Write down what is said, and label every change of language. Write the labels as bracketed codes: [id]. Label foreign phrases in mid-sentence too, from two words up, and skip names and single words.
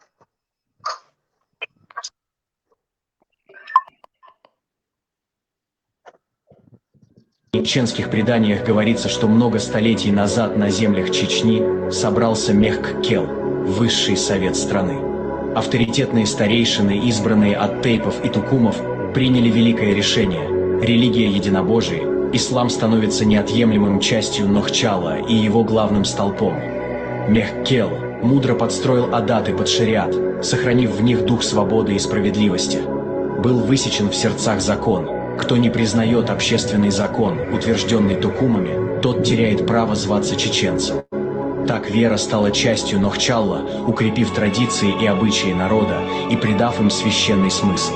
[ru] В чеченских преданиях говорится, что много столетий назад на землях Чечни собрался Мехк-Кел, высший совет страны. Авторитетные старейшины, избранные от тейпов и тукумов, приняли великое решение. Религия единобожия, ислам становится неотъемлемым частью Нохчала и его главным столпом. Мехк-Кел мудро подстроил адаты под шариат, сохранив в них дух свободы и справедливости. Был высечен в сердцах закон. Кто не признает общественный закон, утвержденный тукумами, тот теряет право зваться чеченцем. Так вера стала частью Нохчалла, укрепив традиции и обычаи народа и придав им священный смысл.